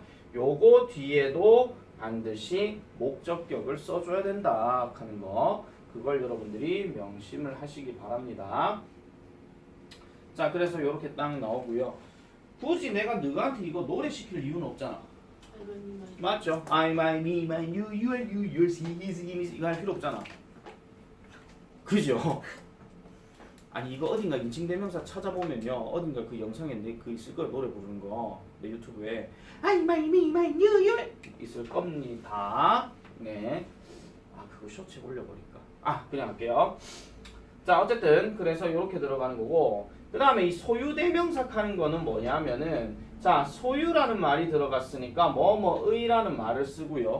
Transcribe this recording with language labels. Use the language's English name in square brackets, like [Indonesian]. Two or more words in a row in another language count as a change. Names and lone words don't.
[Korean] 요거 뒤에도 반드시 목적격을 써줘야 된다 하는 거, 그걸 여러분들이 명심을 하시기 바랍니다. 자, 그래서 이렇게 딱 나오고요. 굳이 내가 너한테 이거 노래 시킬 이유는 없잖아. 맞죠? [English] I, my, me, my, you, your, you, yours, his, his [Korean] 이거 할 필요 없잖아. 그죠? 아니 이거 어딘가 인칭대명사 찾아보면요, 어딘가 그 영상에 그 있을 거예요. 노래 부르는 거 내 유튜브에 [English] I, my, me, my, you, your [Korean] 있을 겁니다. 네. 아 그거 쇼츠에 올려버릴까? 아 그냥 할게요. 자 어쨌든 그래서 이렇게 들어가는 거고, 그 다음에 이 소유대명사 하는 거는 뭐냐면은, 자 소유라는 말이 들어갔으니까 뭐뭐의라는 말을 쓰고요.